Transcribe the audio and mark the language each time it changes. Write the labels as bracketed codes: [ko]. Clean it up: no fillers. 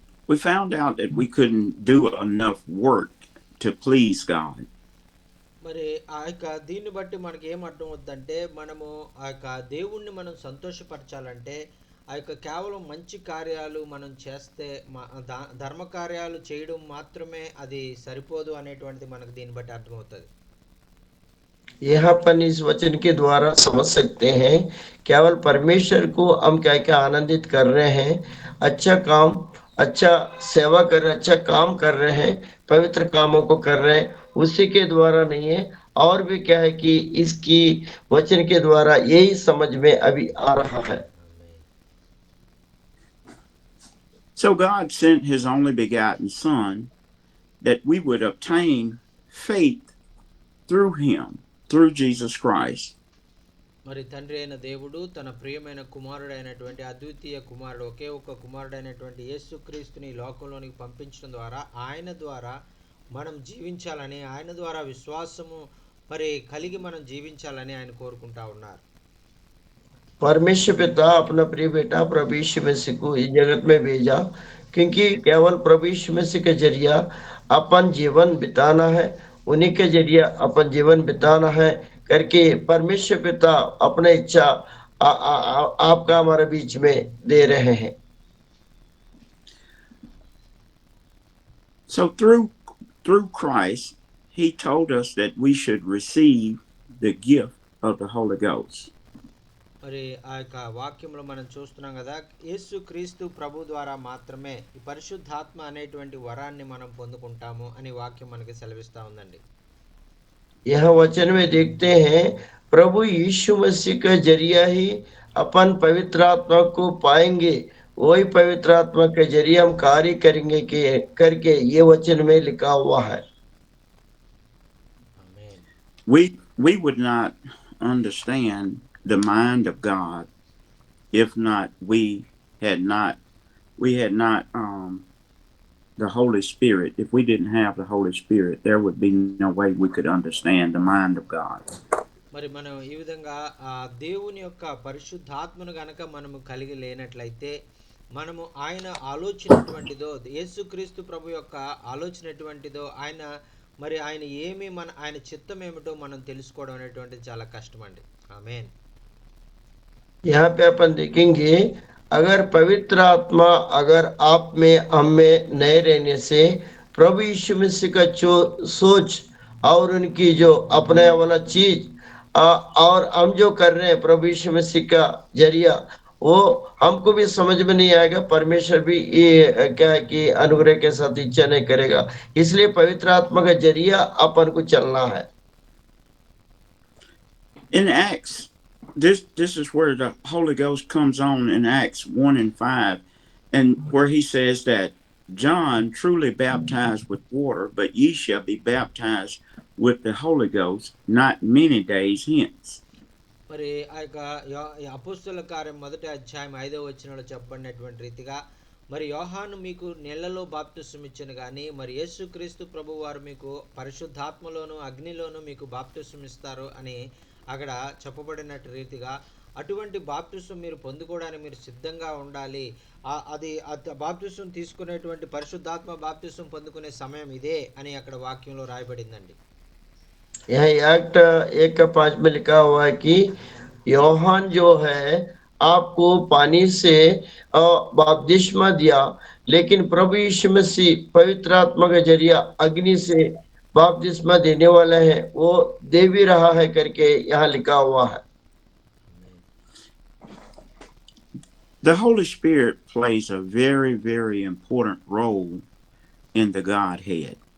[en] We found out that we couldn't do enough work to please God. [te] మరి ఆ యొక్క దీన్ని బట్టి మనకి ఏం అర్థం అవుతుందంటే, మనము ఆ యొక్క దేవుణ్ణి మనం సంతోషపరచాలంటే ఆ యొక్క కేవలం మంచి కార్యాలు మనం చేస్తే ధర్మ కార్యాలు చేయడం మాత్రమే అది సరిపోదు అనేటువంటిది మనకు దీన్ని బట్టి అర్థమవుతుంది. [hi] यहाँ पर इस वचन के द्वारा समझ सकते हैं केवल परमेश्वर को हम क्या क्या आनंदित कर रहे हैं, अच्छा काम, अच्छा सेवा कर रहे हैं, अच्छा काम कर रहे हैं, पवित्र कामों को कर रहे हैं, उसी के द्वारा नहीं है। और भी क्या है कि इसकी वचन के द्वारा यही समझ में अभी आ रहा है। [en] So God sent his only begotten Son that we would obtain faith through him, through Jesus Christ. [te] మరి తండ్రి అయిన దేవుడు తన ప్రియమైన కుమారుడైనటువంటి అద్వితీయ కుమారుడు, ఒకే ఒక్క కుమారుడైనటువంటి యేసుక్రీస్తుని లోకంలోనికి పంపించడం ద్వారా ఆయన ద్వారా మనం జీవించాలని, ఆయన ద్వారా విశ్వాసము మరి కలిగి మనం జీవించాలని ఆయన కోరుకుంటా ఉన్నారు. [hi] परमेश्वर पिता अपना प्रिय बेटा प्रभु यीशु मसीह को इस जगत में भेजा, क्योंकि केवल प्रभु यीशु मसीह के जरिया अपन जीवन बिताना है, उन्हीं के जरिया अपन जीवन बिताना है करके परमेश्वर पिता अपने इच्छा आपका हमारे बीच में दे रहे हैं। [en] So through Christ, he told us that we should receive the gift of the Holy Ghost. [te] మరి ఆ యొక్క వాక్యంలో మనం చూస్తున్నాం కదా, యేసుక్రీస్తు ప్రభు ద్వారా మాత్రమే ఈ పరిశుద్ధాత్మ అనేటువంటి వరాన్ని మనం పొందుకుంటాము అని వాక్యం మనకి సెలవిస్తా ఉందండి. [hi] यह वचन में देखते हैं प्रभु यीशु मसीह का जरिया ही अपन पवित्र आत्मा को पाएंगे, वही पवित्र आत्मा के जरिए हम कार्य करेंगे करके ये वचन में लिखा हुआ है। [en] We would not understand the mind of God if not we had not the Holy Spirit. If we didn't have the Holy Spirit, there would be no way we could understand the mind of God. [te] మరి మనం ఈ విధంగా ఆ దేవుని యొక్క పరిశుద్ధాత్మను గనక మనము కలిగి లేనట్లయితే, మనము ఆయన ఆలోచనటువంటిదో, యేసుక్రీస్తు ప్రభు యొక్క ఆలోచనటువంటిదో, ఆయన ఏమి ఆయన చిత్తం ఏమిటో మనం తెలుసుకోవడం అనేటువంటిది చాలా కష్టం అండి. ఆమేన్. [hi] यहाँ पे अपन देखेंगे अगर पवित्र आत्मा अगर आप में हम में नए रहने से प्रभु यीशु मसीह का जो सोच और उनकी जो अपने वाला चीज और हम जो कर रहे हैं प्रभु यीशु मसीह का जरिया, वो हमको भी समझ में नहीं आएगा, परमेश्वर भी ये क्या है कि अनुग्रह के साथ इच्छा नहीं करेगा। इसलिए पवित्र आत्मा का जरिया अपन को चलना है। [en] In Acts, this is where the Holy Ghost comes on in Acts 1:5, and where he says that John truly baptized with water, but ye shall be baptized with the Holy Ghost not many days hence. [te] మరి ఆ యొక్క అపోస్తలుల కార్యం 1వ అధ్యాయం 5వ వచనంలో చెప్పబడినటువంటి రీతిగా, మరి యోహాను మీకు నీళ్లలో బాప్తిసం ఇచ్చెను గాని, మరి యేసుక్రీస్తు ప్రభు వారు మీకు పరిశుద్ధాత్మలోను అగ్నిలోను మీకు బాప్తిసం ఇస్తారు అని అక్కడ చెప్పబడినట్టు రీతిగా, అటువంటి బాప్తిసం మీరు పొందుకోవడానికి మీరు సిద్ధంగా ఉండాలి. అది బాప్తిసం తీసుకునేటువంటి పరిశుద్ధాత్మ బాప్తిసం పొందుకునే సమయం ఇదే అని అక్కడ వాక్యంలో రాయబడిందండి. [hi] यहाँ एक्ट 1:5 में लिखा हुआ है कि योहान जो है आपको पानी से बपतिस्मा दिया, लेकिन प्रभु यीशु मसीह पवित्र आत्मा के जरिया अग्नि से बपतिस्मा देने वाला है, वो दे भी रहा है करके यहाँ लिखा हुआ है। [en] The Holy Spirit plays a very, very important role in the Godhead.